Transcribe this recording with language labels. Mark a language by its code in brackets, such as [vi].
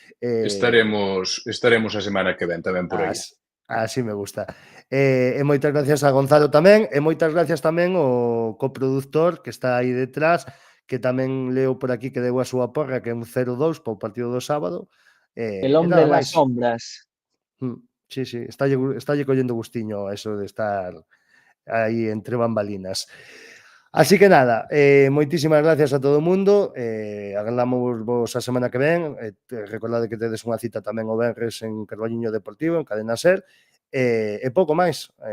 [gl] Estaremos a semana que ven tamén por aí. Así me gusta. E moitas gracias a Gonzalo tamén, e moitas gracias tamén ao coproductor que está aí detrás, que tamén leo por aquí que deu a súa porra, que é un 0-2 para o partido do sábado. [es] El hombre de las sombras. [gl] Sí, estálle collendo gustiño a eso de estar aí entre bambalinas. Así que nada, moitísimas gracias a todo o mundo, agardamos vos a semana que ven, recordade que tedes unha cita tamén o venres en Carballiño Deportivo, en Cadena SER, e pouco máis.